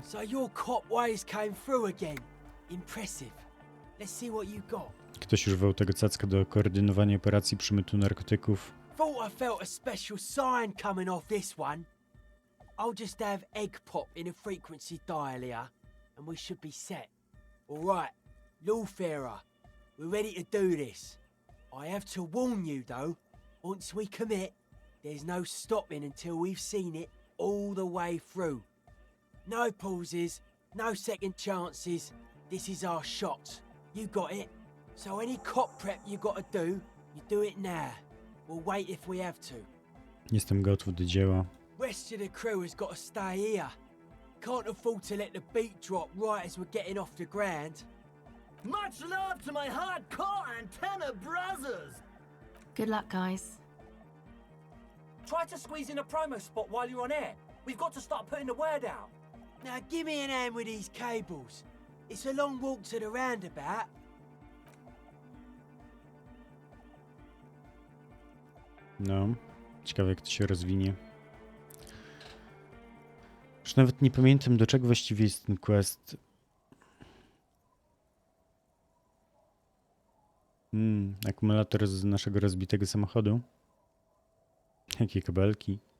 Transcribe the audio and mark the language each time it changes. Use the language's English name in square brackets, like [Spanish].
[English] So your cop ways came through again. Impressive. Let's see what you got. [Polish] Ktoś używał tego cacka do koordynowania operacji przemytu narkotyków. [English] Thought I felt a special sign coming off this one. I'll just have egg pop in a frequency dial here, and we should be set. All right, Lawfarer, we're ready to do this. I have to warn you, though, once we commit, there's no stopping until we've seen it all the way through. No pauses, no second chances. This is our shot. You got it? So any cop prep you gotta do, you do it now. We'll wait if we have to. [Polish] Jestem gotów do dzieła. [English] Rest of the crew has got to stay here. Can't afford to let the beat drop right as we're getting off the ground. Much love to my hardcore antenna brothers! Good luck, guys. Try to squeeze in a promo spot while you're on air. We've got to start putting the word out. Now give me an hand with these cables. It's a long walk to the roundabout. [Polish] No, ciekawe jak to się rozwinie. Już nawet nie pamiętam, do czego właściwie jest ten quest. Akumulator z naszego rozbitego samochodu. Jakie kabelki.